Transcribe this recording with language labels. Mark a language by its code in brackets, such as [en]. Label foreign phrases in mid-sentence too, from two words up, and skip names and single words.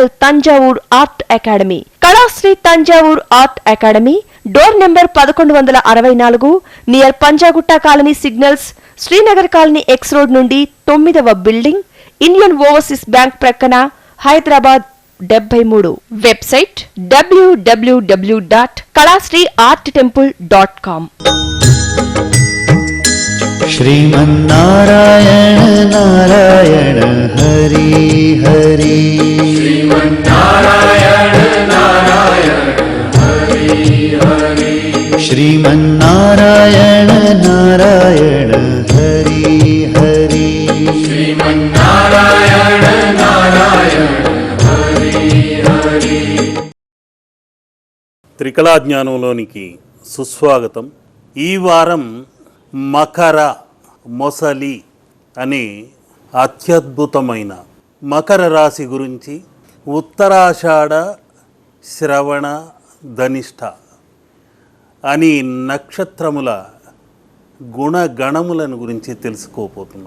[te] తంజావూర్ ఆర్ట్ అకాడమీ, కళాశ్రీ తంజావూర్ ఆర్ట్ అకాడమీ, [en] door number [te] 1164, నియర్ పంజాగుట్ట [en] colony signals, [te] శ్రీనగర్ కాలనీ [en] X road [te] నుండి 9వ బిల్డింగ్, ఇండియన్ ఓవర్సీస్ బ్యాంక్ ప్రక్కన, హైదరాబాద్ 73. వెబ్సైట్ www.kalastreearttemple.com. [sa] श्रीमन्नारायण नारायण हरि हरि श्रीमन्नारायण नारायण हरि हरि। श्रीमन्नारायण नारायण हरि हरि श्रीमन्नारायण नारायण हरि हरि। [te] త్రికళా జ్ఞానంలోనికి సుస్వాగతం. ఈ వారం మకర మొసలి అనే అత్యద్భుతమైన మకర రాశి గురించి, ఉత్తరాషాఢ శ్రవణ ధనిష్ట అని నక్షత్రముల గుణగణములను గురించి తెలుసుకోబోతున్నాం.